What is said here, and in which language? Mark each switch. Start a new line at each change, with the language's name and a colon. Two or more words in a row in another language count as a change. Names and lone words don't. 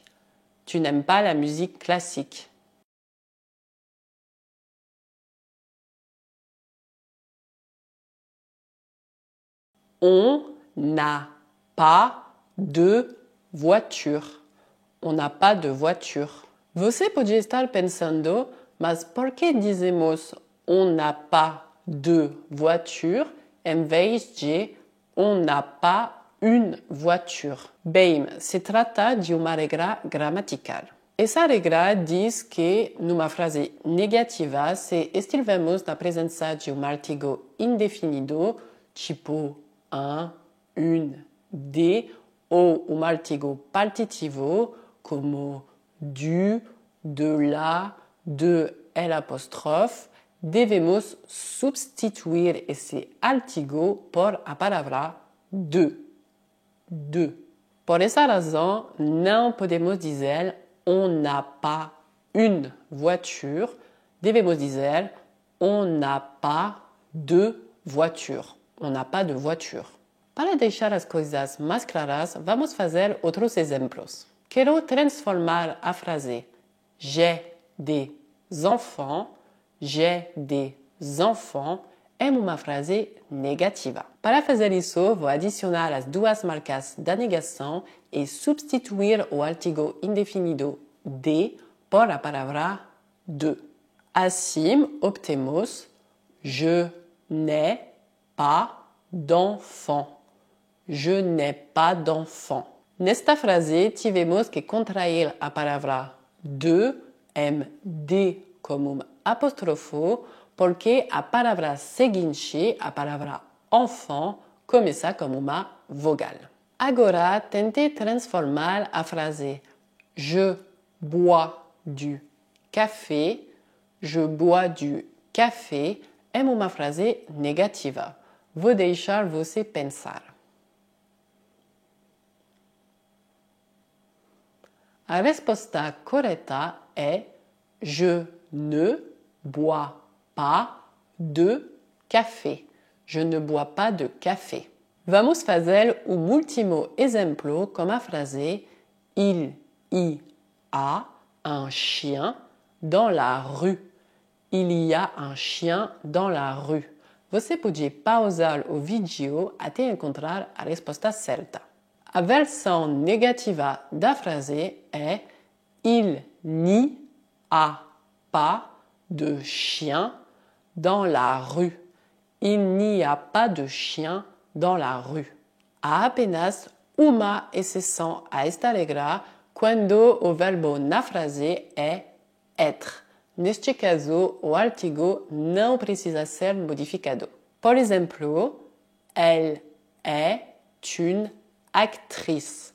French: Tu n'aimes pas la musique classique. On n'a pas de voiture. On n'a pas de voiture.
Portuguese: Você pode estar pensando, mas por que dizemos
French: on n'a pas de voiture
Portuguese: em vez de
French: on n'a pas une voiture?
Portuguese: Bem, se trata de uma regra gramatical. Essa regra diz que, numa frase negativa, se estivermos na presença de um artigo indefinido, tipo
French: un, une, des,
Portuguese: ou um artigo partitivo, como
French: du, de la, de l'
Portuguese: apóstrofe, devemos substituir esse artigo por a palavra de. De. Por essa razão, não podemos dizer
French: on n'a pas une voiture,
Portuguese: devemos dizer
French: on n'a pas de voiture. On n'a pas de voiture.
Portuguese: Para deixar as coisas mais claras, vamos fazer outros exemplos. Quero transformar a frase
French: j'ai des enfants
Portuguese: em uma frase negativa. Para fazer isso, vou adicionar as duas marcas da negação e substituir o artigo indefinido de por a palavra de. Assim, obtemos
French: je n'ai pas d'enfant. Je n'ai pas d'enfant.
Portuguese: Nesta frase, tivemos que contrair a palavra de em de como apóstrofo, porque a palavra seguinte, a palavra enfant, começa como uma vogal. Agora, tente transformar a frase
French: je bois du café, je bois du café,
Portuguese: em uma frase negativa. Vou deixar você pensar. A resposta correta é
French: je ne bois pas de café. Je ne bois pas de café.
Portuguese: Vamos fazer último exemplo com a frase
French: il y a un chien dans la rue. Il y a un chien dans la rue.
Portuguese: Você pode pausar o vídeo até encontrar a resposta certa. A versão negativa da frase é
French: il n'y a pas de chien dans la rue. Il n'y a pas de chien dans la rue.
Portuguese: Há apenas uma exceção a esta regra quando o verbo na frase é être. Neste caso, o artigo não precisa ser modificado. Por exemplo,
French: elle est une actrice.